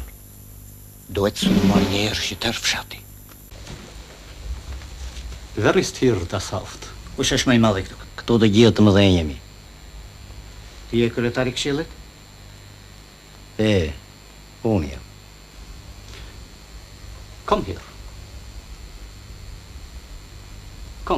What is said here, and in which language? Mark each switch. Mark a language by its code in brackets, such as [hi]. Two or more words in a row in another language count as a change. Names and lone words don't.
[sq] Duhet sulmuar një herë shqiter fshati. [de] Wer ist hier das Haupt? [sq] Kush është më i madh këtu? Këto të gjithë të mëdhenj jemi. Ti je kryetari i këshillit? Unë jam. [de] Kom hier. [sq] Kom.